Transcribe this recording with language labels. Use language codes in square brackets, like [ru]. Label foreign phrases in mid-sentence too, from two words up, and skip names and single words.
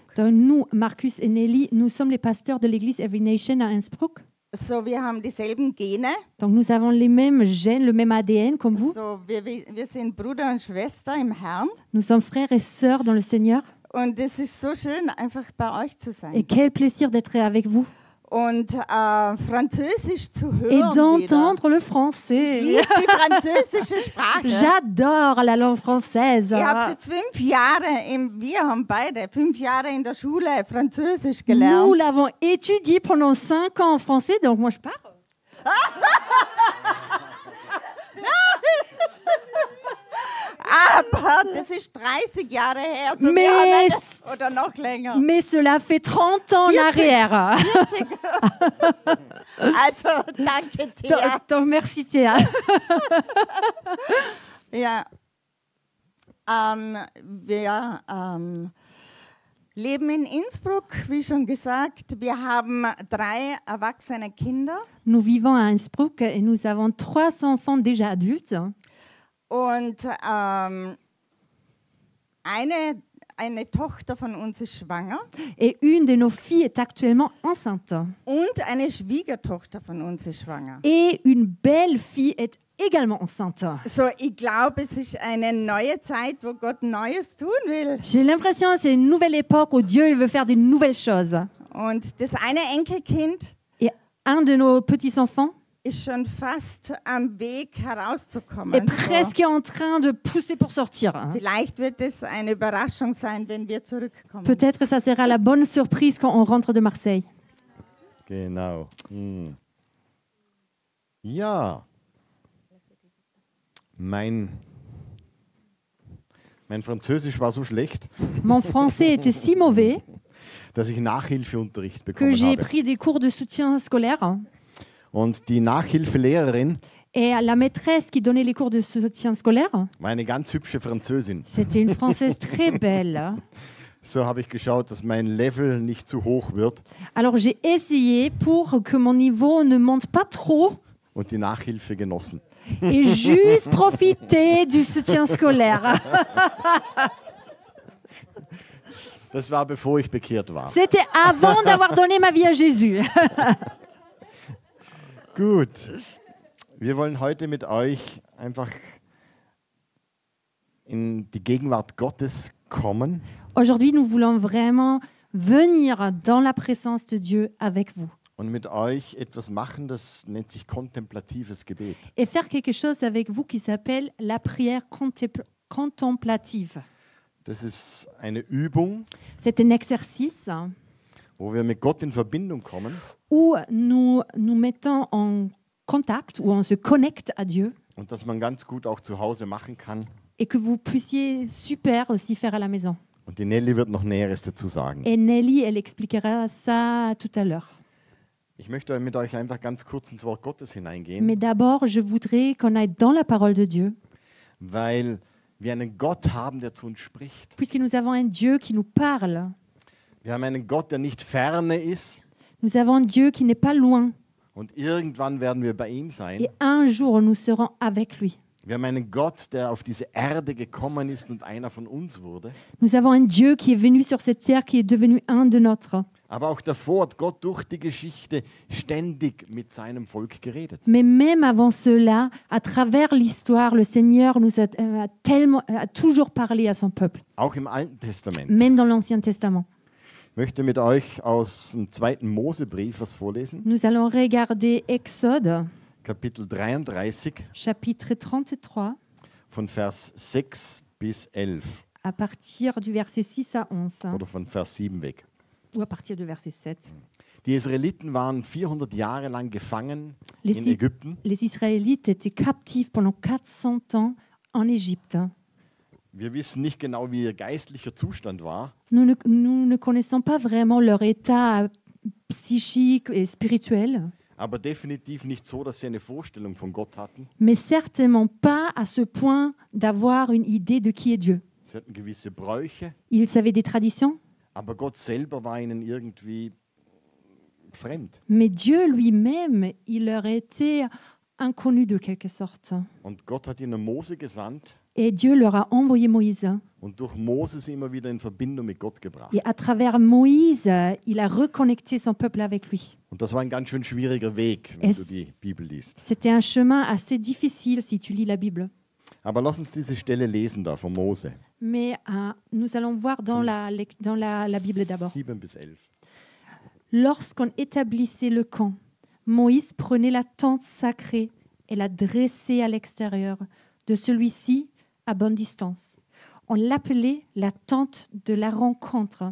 [fr] Donc, nous, Marcus et Nelly, nous sommes les pasteurs de l'église Every Nation à Innsbruck. [de] So, wir haben dieselben Gene. [fr] Donc nous avons les mêmes gènes, le même ADN comme vous. [de] So, wir sind Bruder und Schwester im Herrn. [fr] Nous sommes frères et sœurs dans le Seigneur. [de] Und es ist so schön, einfach bei euch zu [fr] Et [de] sein. [fr] quel plaisir d'être avec vous [de] Und Französisch zu [fr] et [de] hören wieder. [fr] d'entendre le [de] Ich [fr] français. [de] liebe die französische Sprache. [fr] J'adore la langue française. [de] Ich habe 5 Jahre, wir haben beide 5 Jahre in der Schule Französisch gelernt. [fr] Nous l'avons étudié pendant 5 ans en français, donc moi je parle. [de] Aber das ist 30 Jahre her. So wir haben oder noch länger. [fr] Mais cela fait 30 ans en 40. arrière. 40. [de] Also, danke Thea. [fr] Donc, merci Théa. [de] Ja. Wir leben in Innsbruck, wie schon gesagt. Wir haben 3 erwachsene Kinder. [fr] Nous vivons à Innsbruck et nous avons 3 enfants déjà adultes. [de] Und eine Tochter von uns ist schwanger [fr] Et une de nos filles est actuellement enceinte. [de] und eine Schwiegertochter von uns ist schwanger. [fr] Et une belle-fille est également enceinte. [de] So, ich glaube, es ist eine neue Zeit, wo Gott Neues tun will. [fr] J'ai l'impression que c'est une nouvelle époque où Dieu il veut faire des nouvelles choses. [de] Und das eine Enkelkind [fr] Et un de nos petits-enfants [de] ist schon fast am Weg herauszukommen. [fr] est presque en train de pousser pour sortir. [de] Vielleicht wird es eine Überraschung sein, wenn wir zurückkommen. [fr] Peut-être ça sera la bonne surprise quand on rentre de Marseille. [de] Genau. Hm. Ja. Mein Französisch war so schlecht, [fr] Mon français était si mauvais [de] dass ich Nachhilfeunterricht [fr] que [de] bekommen [fr] j'ai [de] habe. [fr] pris des cours de soutien scolaire. [de] Und die Nachhilfelehrerin [fr] Et la maîtresse qui donnait les cours de soutien scolaire, [de] war eine ganz hübsche Französin. [fr] c'était une Française très belle. [de] So habe ich geschaut, dass mein Level nicht zu hoch wird [fr] Alors j'ai essayé pour que mon niveau ne monte pas trop [de] und die Nachhilfe genossen. [fr] et juste profiter du soutien scolaire. [de] Das war, bevor ich bekehrt war. [fr] C'était avant d'avoir donné ma vie à Jésus. [de] Gut. Wir wollen heute mit euch einfach in die Gegenwart Gottes kommen. [fr] Aujourd'hui, nous voulons vraiment venir dans la présence de Dieu avec vous [de] Und mit euch etwas machen, das nennt sich kontemplatives Gebet. [fr] et faire quelque chose avec vous qui s'appelle la prière contemplative. [de] Das ist eine Übung, [fr] C'est un exercice [de] wo wir mit Gott in Verbindung kommen [fr] où nous nous mettons en contact, où on se connecte à Dieu [de] und das man ganz gut auch zu Hause machen kann. [fr] et que vous puissiez super aussi faire à la maison. [de] Und die Nelly wird noch Näheres dazu sagen. [fr] Et Nelly, elle expliquera ça tout à l'heure. [de] Ich möchte mit euch einfach ganz kurz ins Wort Gottes hineingehen, [fr] Mais d'abord, je voudrais qu'on aille dans la parole de Dieu, [de] weil wir einen Gott haben, der zu uns spricht. [fr] puisque nous avons un Dieu qui nous parle. [de] Wir haben einen Gott, der nicht ferne ist. [fr] Nous avons un Dieu qui n'est pas loin. [de] Und irgendwann werden wir bei ihm sein. [fr] Et un jour, nous serons avec lui. [de] Wir haben einen Gott, der auf diese Erde gekommen ist und einer von uns wurde. [fr] Nous avons un Dieu qui est venu sur cette terre, qui est devenu un de nôtres. [de] Aber auch davor hat Gott durch die Geschichte ständig mit seinem Volk geredet. [fr] Mais même avant cela, à travers l'histoire, le Seigneur nous a toujours parlé à son peuple, [de] Auch im Alten Testament. [fr] même dans l'Ancien Testament. [de] Ich möchte mit euch aus dem 2. Mosebrief was vorlesen. [fr] Nous allons regarder Exode, [de] Kapitel 33 [fr] chapitre 33, [de] von Vers 6 bis 11 [fr] à partir du verset 6 à 11, [de] oder von Vers 7 weg. [fr] ou à partir du verset 7. [de] Die Israeliten waren 400 Jahre lang gefangen [fr] Les, [de] in I- Ägypten. [fr] les Israélites étaient captifs pendant 400 ans en Égypte. [de] Wir wissen nicht genau, wie ihr geistlicher Zustand war, [fr] Nous ne connaissons pas vraiment leur état psychique et spirituel, [de] aber definitiv nicht so, dass sie eine Vorstellung von Gott hatten. [fr] mais certainement pas à ce point d'avoir une idée de qui est Dieu. [de] Sie hatten gewisse Bräuche, [fr] Ils avaient des traditions, [de] aber Gott selber war ihnen irgendwie fremd. [fr] mais Dieu lui-même, il leur était inconnu de quelque sorte. [de] Und Gott hat ihnen Mose gesandt [fr] Et Dieu leur a envoyé Moïse. [de] und durch Mose immer wieder in Verbindung mit Gott gebracht. [fr] Et à travers Moïse, il a reconnecté son peuple avec lui. [de] Und das war ein ganz schön schwieriger Weg, wenn du die Bibel liest. [fr] C'était un chemin assez difficile si tu lis la Bible. [de] Aber lass uns diese Stelle lesen da von Mose. [fr] Mais nous allons voir dans la Bible d'abord. [de] 7 bis 11. [fr] Lorsqu'on établissait le camp, Moïse prenait la tente sacrée et la dressait à l'extérieur de celui-ci à bonne distance. On l'appelait la tente de la rencontre.